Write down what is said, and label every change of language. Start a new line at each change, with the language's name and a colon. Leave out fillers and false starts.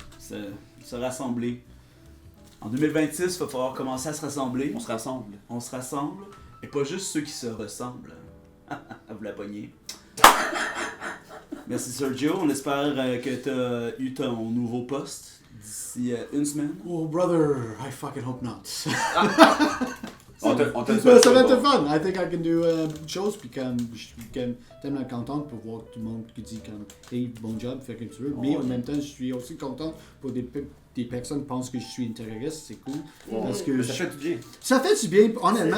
French: Se rassembler. En 2026, il va falloir commencer à se rassembler. on se rassemble. On se rassemble. Et pas juste ceux qui se ressemblent. Vous la pognez. Merci Sergio. On espère que tu as eu ton nouveau poste d'ici une semaine.
English: Oh, brother, I fucking hope not.
French: On t'a dit Ça va être fun. I think I can do une chose, puis comme je suis tellement content pour voir tout le monde qui dit comme hey, bon job, fais comme tu veux. Mais en même temps, je suis aussi content pour des personnes qui pensent que je suis une terroriste, c'est cool. Parce que Ça fait du bien. ça fait du bien, honnêtement,